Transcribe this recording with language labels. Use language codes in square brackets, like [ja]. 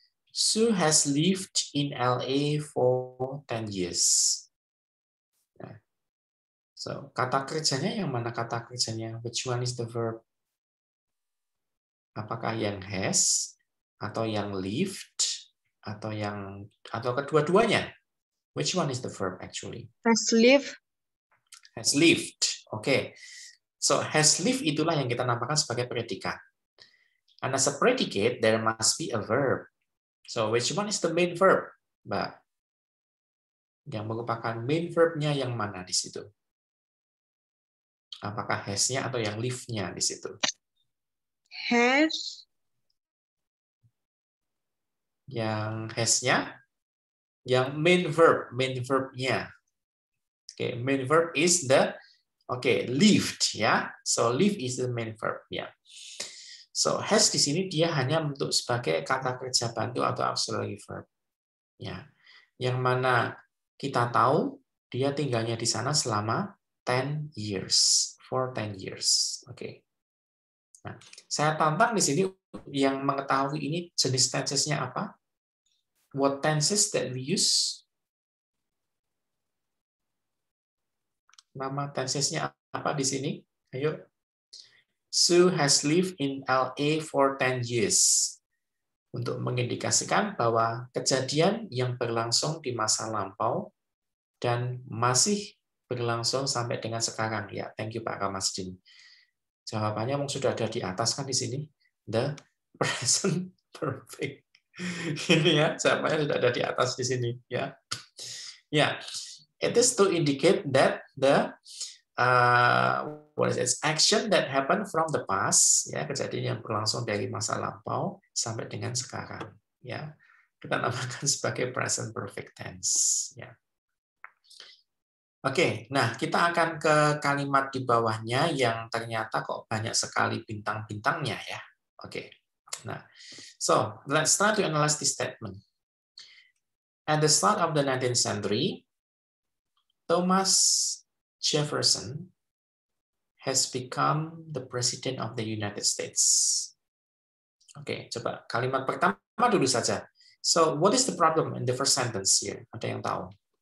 [en] Sue has lived in LA for 10 years. [id] Nah, so, kata kerjanya yang mana kata kerjanya? [en] Which one is the verb? [id] Apakah yang has atau yang lived atau kedua-duanya? [en] Which one is the verb actually? Has lived. Has lived. [id] Oke. So has lived itulah yang kita namakan sebagai predikat. [en] And as a predicate there must be a verb. So which one is the main verb, Mbak? [id] Yang merupakan main verbnya yang mana di situ? Apakah has-nya atau yang lived-nya di situ? [en] Has. [id] Yang has-nya, yang main verb-nya. [en] Oke, main verb is the lived ya. So live is the main verb ya. [id] So has di sini dia hanya untuk sebagai kata kerja bantu atau auxiliary verb. Ya. Yang mana kita tahu dia tinggalnya di sana selama 10 years, [en] for 10 years. [id] Oke. Nah, saya tantang di sini yang mengetahui ini jenis tenses-nya apa? [en] What tenses that we use? [id] Nama tensesnya apa di sini? Ayo. [en] Sue has lived in LA for 10 years. [id] Untuk mengindikasikan bahwa kejadian yang berlangsung di masa lampau dan masih berlangsung sampai dengan sekarang. Ya, [en] thank you [id] Pak Kamasdin. Jawabannya sudah ada di atas kan di sini. The present perfect. Ini ya, jawabannya sudah ada di atas di sini. Ya, ya. [en] It is to indicate that the action that happened from the past, [id] ya, kejadian yang berlangsung dari masa lampau sampai dengan sekarang, ya, kita namakan sebagai present perfect tense, ya. Oke, nah kita akan ke kalimat di bawahnya yang ternyata kok banyak sekali bintang-bintangnya ya. [en] Oke, nah, so let's start to analyze this statement. At the start of the 19th century, Thomas Jefferson has become the President of the United States. Oke, coba kalimat pertama dulu saja. So, what is the problem in the first sentence here? [id] Ada yang tahu?